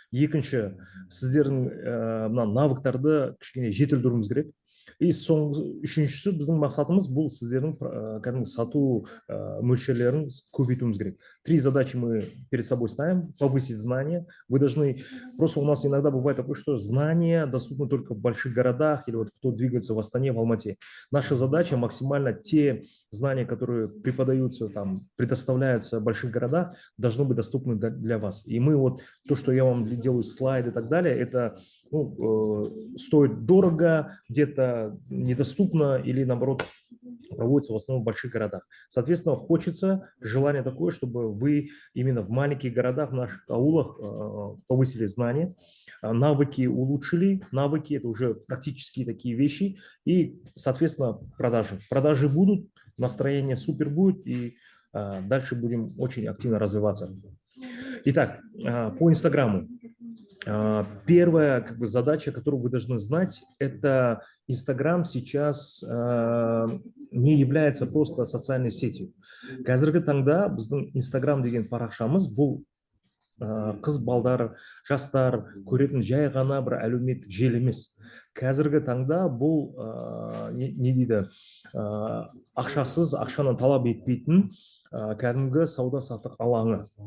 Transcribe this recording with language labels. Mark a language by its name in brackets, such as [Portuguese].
[Kazakh] Екінші, сіздердің навыктарды кішкене жетілдіруіміз керек. И үшіншісі, біздің мақсатымыз бұл сіздердің сату мөлшерлерін көбейтуіміз керек. [Russian] Три задачи мы перед собой ставим. Повысить знания. Вы должны... Просто у нас иногда бывает такое, что знания доступны только в больших городах или кто двигается в Астане, в Алмате. Наша задача максимально те знания, которые преподаются, предоставляются в больших городах, должны быть доступны для вас. И мы то, что я вам делаю слайды и так далее, это стоит дорого, где-то недоступно или, наоборот, проводится в основном в больших городах. Соответственно, хочется, желание такое, чтобы вы именно в маленьких городах, в наших аулах повысили знания, навыки улучшили. Навыки – это уже практически такие вещи. И, соответственно, продажи. Продажи будут, настроение супер будет, и дальше будем очень активно развиваться. Итак, по Инстаграму. Первая как бы, задача, которую вы должны знать, это Инстаграм сейчас не является просто социальной сетью. [Kazakh] Қазіргі таңда біздің Инстаграм деген парақшамыз бұл қыз балдар, жастар көретін жай ғана бір әлеуметтік желі емес. Қазіргі таңда бұл не дейді, ақшасыз, ақшаны талап етпейтін кәдімгі сауда-саттық алаңы.